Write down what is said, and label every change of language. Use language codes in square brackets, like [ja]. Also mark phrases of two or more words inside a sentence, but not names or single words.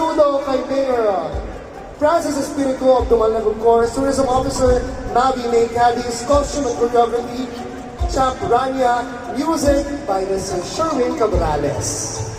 [en] hello kay Mayor Francis Espiritu of Dumalag, of course, Tourism Officer Mavi May Cadiz, Costume and Choreography, Champ Rania, Music by Mr. Sherwin Cabrales.